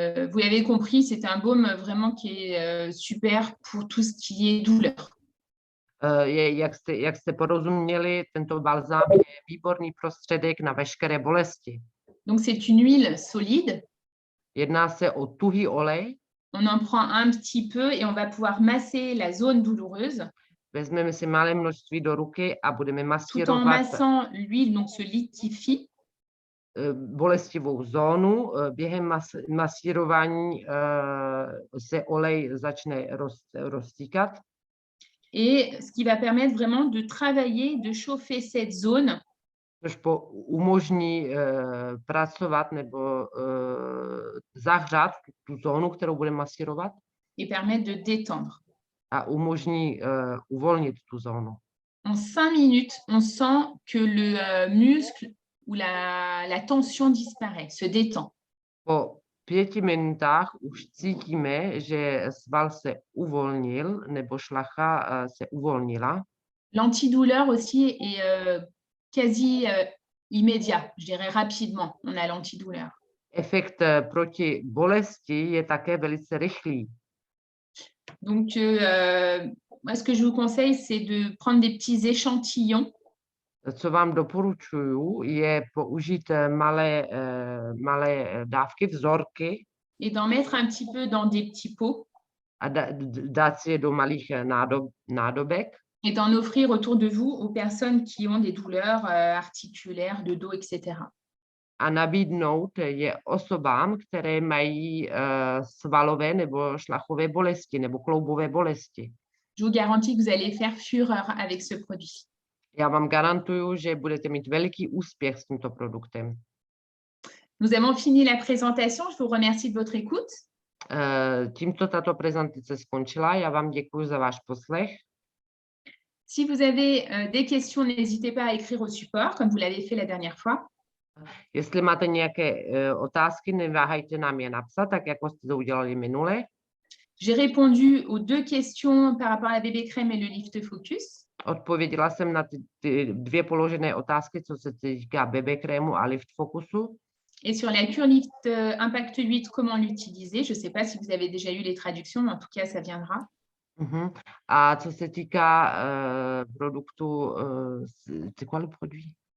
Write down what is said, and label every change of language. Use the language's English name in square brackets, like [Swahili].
[French] Vous l'avez compris, c'est un baume vraiment qui est super pour tout ce qui est douleur. [Czech] Jak jste porozuměli, tento balzám je výborný prostředek na veškeré bolesti. [French] Donc, c'est une huile solide. [Czech] Jedná se o tuhý olej. [French] On en prend un petit peu et on va pouvoir masser la zone douloureuse. [Czech] Vezmeme si malé množství do ruky a budeme [French] Tout en [Czech] masírovat [French] massant, l'huile donc se liquéfie. [Czech] bolestivou zónu. Během masírování se olej začne roztíkat. [French] Et ce qui va permettre vraiment de travailler, de chauffer cette zone [Czech] Což umožní pracovat nebo zahřát tu zónu, kterou budeme masírovat, [French] et permettre de détendre. [Czech] a umožní uvolnit tu zónu. [French] En 5 minutes, on sent que le muscle ou la tension disparaît, se détend. [Czech] Po 5 minutách už cítíme, že sval se uvolnil nebo šlacha se uvolnila. [French] L'antidouleur aussi est quasi immédiat, je dirais rapidement, on a l'antidouleur. [Czech] Efekt proti bolesti je také velice rychlý. [French] Donc, moi, ce que je vous conseille, c'est de prendre des petits échantillons [Czech] Co vám doporučuju, je použít malé dávky, vzorky [French] et d'en mettre un petit peu dans des petits pots [Czech] a dát si je do malých nádobek [French] et d'en offrir autour de vous aux personnes qui ont des douleurs articulaires, de dos, etc. [Czech] a nabídnout je osobám, které mají svalové nebo šlachové bolesti nebo kloubové bolesti. [French] Je vous garantis que vous allez faire fureur avec ce produit. [Czech] Já vám garantuju, že budete mít veliký úspěch s tímto produktem. [French] Nous avons fini la présentation. Je vous remercie de votre écoute. [Czech] Tímto tato prezentace skončila. Já vám děkuji za váš poslech. [French] Si vous avez des questions, n'hésitez pas à écrire au support, comme vous l'avez fait la dernière fois. [Czech] Jestli máte nějaké otázky, neváhejte nám je napsat, tak jako jste to udělali minule. [French] J'ai répondu aux 2 questions par rapport à la bébé crème et le lift focus. [Czech] Odpověděla jsem na ty 2 položené otázky, co se týká bébé krému a lift fokusu. [French] Et sur la cure lift impact 8, comment l'utiliser? Je ne sais pas si vous avez déjà eu les traductions, mais en tout cas, ça viendra. [Czech] A co se týká produktu, [French] c'est quoi le produit?